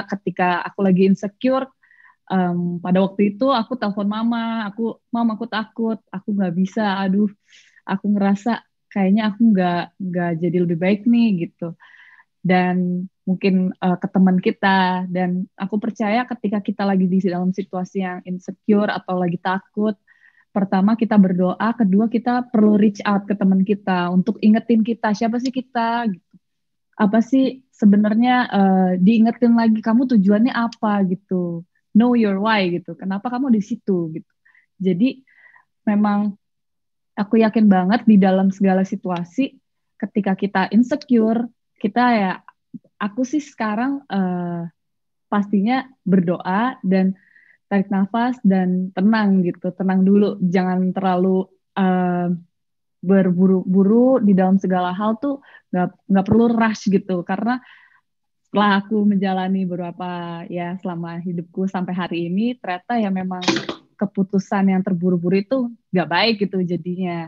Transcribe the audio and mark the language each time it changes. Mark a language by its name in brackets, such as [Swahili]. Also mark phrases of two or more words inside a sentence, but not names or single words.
[Indonesian] Ketika aku lagi insecure, pada waktu itu aku telepon mama, Mam aku takut, aku nggak bisa, aduh, aku ngerasa kayaknya aku nggak jadi lebih baik nih gitu. Dan mungkin ke teman kita. Dan aku percaya ketika kita lagi di dalam situasi yang insecure atau lagi takut, pertama kita berdoa, kedua kita perlu [English] reach out [Indonesian] ke teman kita untuk ingetin kita siapa sih kita, gitu. Apa sih sebenarnya diingetin lagi kamu tujuannya apa gitu, [English] know your why [Indonesian] gitu, kenapa kamu di situ gitu. Jadi memang aku yakin banget di dalam segala situasi ketika kita insecure, kita ya aku sih sekarang pastinya berdoa dan tarik nafas dan tenang gitu, tenang dulu, jangan terlalu berburu-buru di dalam segala hal tuh, nggak perlu rush gitu, karena setelah aku menjalani beberapa ya selama hidupku sampai hari ini, ternyata ya memang keputusan yang terburu-buru itu nggak baik gitu jadinya.